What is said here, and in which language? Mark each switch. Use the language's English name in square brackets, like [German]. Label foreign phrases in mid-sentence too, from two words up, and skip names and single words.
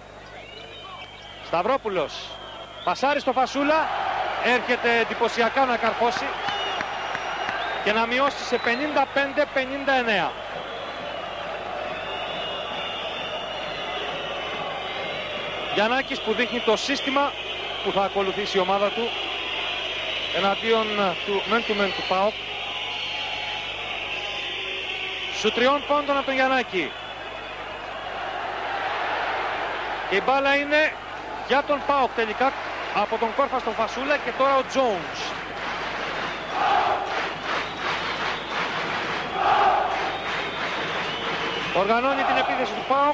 [Greek] Σταυρόπουλος, πασάρει στο Φασούλα, έρχεται εντυπωσιακά να καρφώσει και να μειώσει σε 55-59. Γιαννάκης που δείχνει το σύστημα που θα ακολουθήσει η ομάδα του εναντίον του [English] man-to-man [Greek] του ΠΑΟΚ. Σου 3 πόντων από τον Γιαννάκη. Και η μπάλα είναι για τον ΠΑΟΚ τελικά, από τον Κόρφα στον Φασούλα και τώρα ο Jones. Οργανώνει την επίθεση του ΠΑΟΚ.